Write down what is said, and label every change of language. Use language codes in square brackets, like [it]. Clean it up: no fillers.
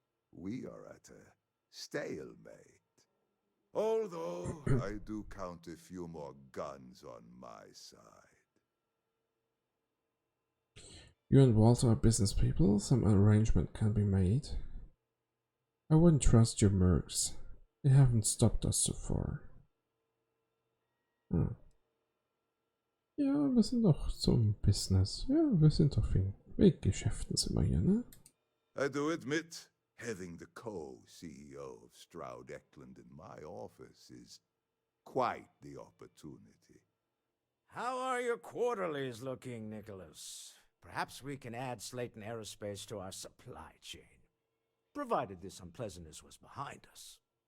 [en] We are at a stalemate. Although I do count a few more guns on my side. You and Walter are business people. Some arrangement can be made. I wouldn't trust your mercs. They haven't stopped us so far. Hm. [de] Ja, wir sind doch zum Business. Ja, wir sind doch wegen Geschäften sind wir hier, ne? [en] I do admit, having the co-CEO of Stroud Eklund in my office is quite the opportunity. How are your quarterlies looking, Nicholas? Perhaps we can add Slayton Aerospace to our supply chain, provided this unpleasantness was behind us.